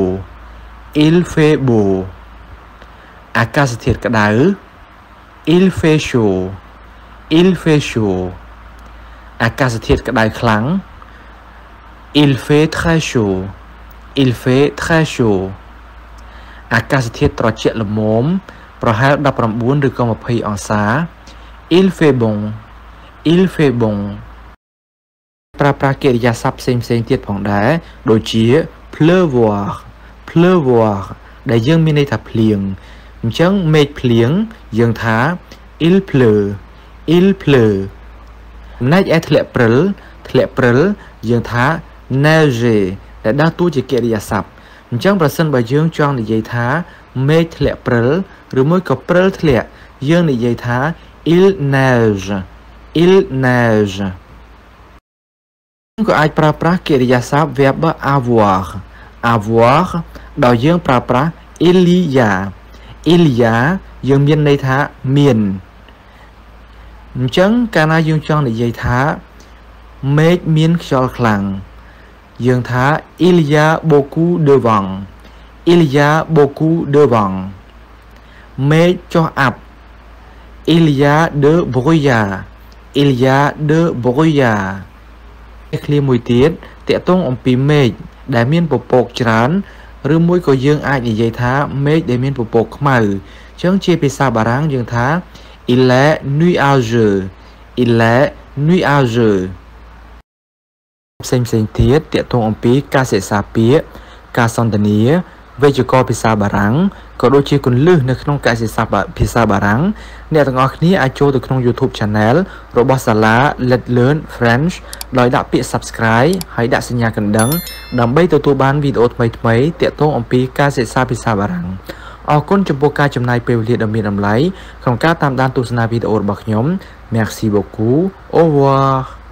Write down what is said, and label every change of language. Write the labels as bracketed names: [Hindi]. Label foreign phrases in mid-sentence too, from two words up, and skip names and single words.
[Khmer] beau អាកាសធាតុក្តៅ [French] il fait chaud [Khmer] អាកាសធាតុក្តៅខ្លាំង [French] il fait très chaud [Khmer] អាកាសធាតុត្រជាក់ល្មមប្រហែល19ឬក៏20អង្សា [French] il fait bon [Khmer] ប្រើប្រាស់កិរិយាសព្ទផ្សេងទៀតផងដែរដូចជា pleuvoir ដែលយើងមានន័យថាភ្លៀងអញ្ចឹងមេឃភ្លៀងយើងថា [French] il pleut [Khmer] ចំណែកឯធ្លាក់ព្រិលយើងថា neiger ដែលដើរតួជាកិរិយាសព្ទអញ្ចឹងប្រសិនបើយើងចង់និយាយថាមេឃធ្លាក់ព្រិលឬមួយក៏ព្រិលធ្លាក់យើងនិយាយថា [French] il neige [Khmer] ក៏អាចប្រើប្រាស់កិរិយាសព្ទ [French] verb avoir [Khmer] ដោយយើងប្រើប្រាស់ [French] il y a [Khmer] យើងមានន័យថាមានអញ្ចឹងកាលណាយើងចង់និយាយថាមេឃមានខ្យល់ខ្លាំងយើងថា [French] il y a beaucoup de vent [Khmer] មេឃចុះអាប់ [French] il y a de brouillard [Khmer] ឃ្លាមួយទៀតតាក់ទងអំពីមេឃដែលមានពពកច្រើនឬមួយក៏យើងអាចនិយាយថាមេឃដែលមានពពកខ្មៅអញ្ចឹងជាភាសាបារាំងយើងថា [French] il est nuageux [Khmer] ផ្សេងទៀតតាក់ទងអំពីការសិក្សាពាក្យការសន្ទនាវេយ្យាករណ៍ភាសាបារាំងក៏ដូចជាគន្លឹះនៅក្នុងការសិក្សាភាសាបារាំងអ្នកទាំងអស់គ្នាអាចចូលទៅក្នុង [English] YouTube Channel [Khmer] របស់ SALA Let's Learn French ដោយដាក់ពាក្យ Subscribe ហើយដាក់សញ្ញាកណ្ដឹងដើម្បីទទួលបានវីដេអូថ្មីៗទាក់ទងអំពីការសិក្សាភាសាបារាំងអរគុណចំពោះការចំណាយពេលវេលាដ៏មានតម្លៃក្នុងការតាមដានទស្សនាវីដេអូរបស់ខ្ញុំ [French] Merci beaucoup. Au revoir.